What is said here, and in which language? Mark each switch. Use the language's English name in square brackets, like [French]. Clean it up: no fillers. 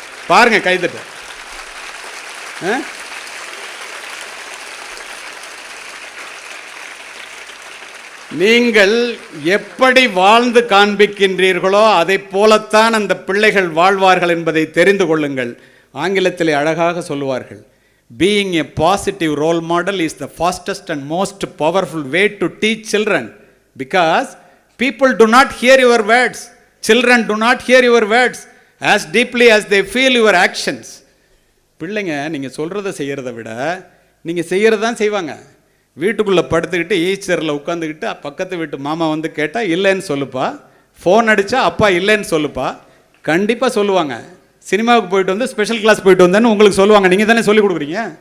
[Tamil] பாருங்க கைதட்ட. நீங்கள் எப்படி வாழ்ந்து காண்பிக்கின்றீர்களோ அதை போலத்தான் அந்த பிள்ளைகள் வாழ்வார்கள் என்பதை தெரிந்து கொள்ளுங்கள். ஆங்கிலத்திலே அழகாக சொல்லுவார்கள், [English] being a positive role model is the fastest and most powerful way to teach children, because people do not hear your words. Children do not hear your words as deeply as they feel your actions. [Tamil] பிள்ளைங்க நீங்கள் சொல்கிறத செய்கிறத விட நீங்கள் செய்கிறது தான் செய்வாங்க. வீட்டுக்குள்ளே படுத்துக்கிட்டு ஈச்சரில் உட்காந்துக்கிட்டு பக்கத்து வீட்டு மாமா கேட்டால் இல்லைன்னு சொல்லுப்பா, ஃபோன் அடித்தா அப்பா இல்லைன்னு சொல்லுப்பா, கண்டிப்பாக சொல்லுவாங்க. சினிமாவுக்கு போயிட்டு வந்து ஸ்பெஷல் கிளாஸ் போயிட்டு வந்தேன்னு உங்களுக்கு சொல்லுவாங்க. நீங்கள் தானே சொல்லிக் கொடுக்குறீங்க.